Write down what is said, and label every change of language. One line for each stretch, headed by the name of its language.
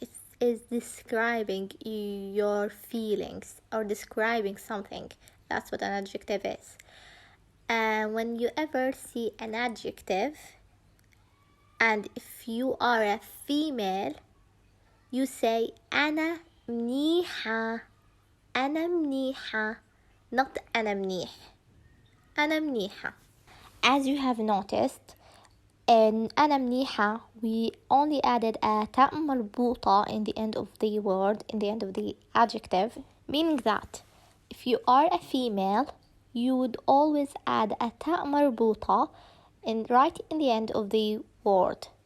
English: It is describing your feelings or describing something. That's what an adjective is. And when you ever see an adjective, and if you are a female, you say
Arabic: أنا منيحة. أنا منيحة,
English: not
Arabic: أنا منيح. أنا منيحة.
English: As you have noticed, in
Arabic: أنا منيحة
English: we only added a
Arabic: تاء مربوطة
English: in the end of the word, in the end of the adjective, meaning that if you are a female, you would always add a تاء مربوطة right in the end of the word.